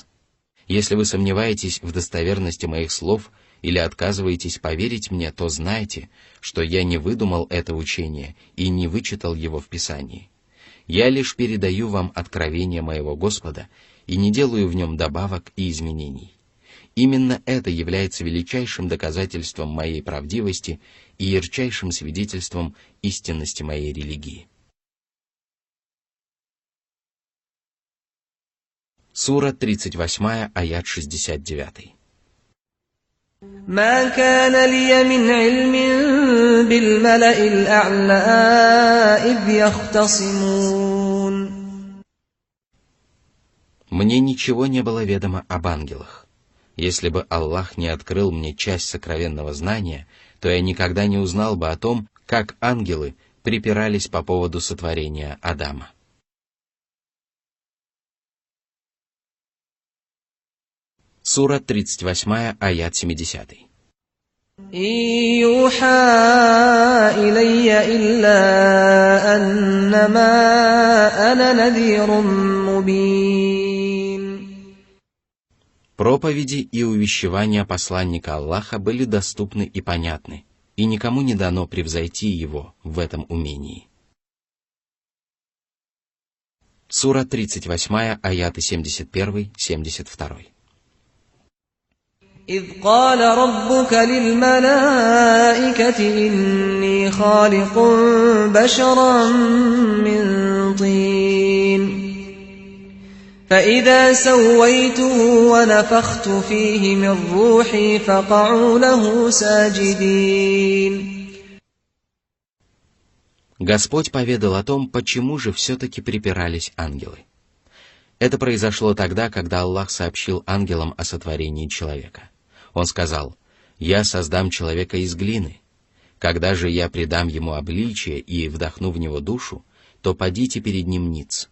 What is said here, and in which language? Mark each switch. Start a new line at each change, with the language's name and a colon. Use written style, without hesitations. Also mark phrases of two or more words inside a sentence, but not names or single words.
Russian: Если вы сомневаетесь в достоверности моих слов или отказываетесь поверить мне, то знайте, что я не выдумал это учение и не вычитал его в Писании. Я лишь передаю вам откровение моего Господа и не делаю в нем добавок и изменений. Именно это является величайшим доказательством моей правдивости и ярчайшим свидетельством истинности моей религии». Сура 38, аят 69.
Arabic: ما كان لي من علم بالملأ الأعلى إذ يختصمون.
Russian: Мне ничего не было ведомо об ангелах. Если бы Аллах не открыл мне часть сокровенного знания, то я никогда не узнал бы о том, как ангелы припирались по поводу сотворения Адама. Сура 38, аят 70.
Arabic: يوحى إلي إلا أنما أنا نذير مبين.
Russian: Проповеди и увещевания посланника Аллаха были доступны и понятны, и никому не дано превзойти его в этом умении. Сура 38, аяты 71-72.
Arabic: إذ قال ربك للملائكة إني خالق بشرا من طين فإذا سويته ونفخت فيه من روحي فقعوا له ساجدين.
Russian: Господь поведал о том, почему же все-таки припирались ангелы. Это произошло тогда, когда Аллах сообщил ангелам о сотворении человека. Он сказал: «Я создам человека из глины. Когда же я придам ему обличие и вдохну в него душу, то падите перед ним ниц».